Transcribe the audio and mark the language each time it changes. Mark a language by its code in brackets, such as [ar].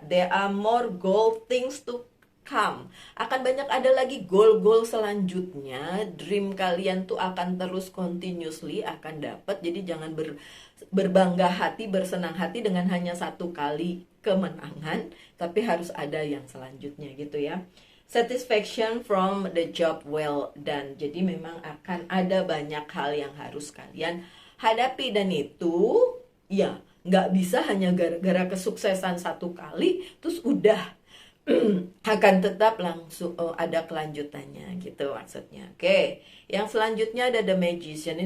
[en] There are more goal things to come. [id] Akan banyak ada lagi goal-goal selanjutnya. Dream kalian tuh akan terus continuously akan dapat. Jadi jangan berbangga hati, bersenang hati dengan hanya satu kali kemenangan, tapi harus ada yang selanjutnya gitu ya. [en] Satisfaction from the job well done. [id] Jadi memang akan ada banyak hal yang harus kalian hadapi, dan itu ya nggak bisa hanya gara-gara kesuksesan satu kali terus udah akan tetap langsung ada kelanjutannya gitu maksudnya. Oke, yang selanjutnya ada The Magician.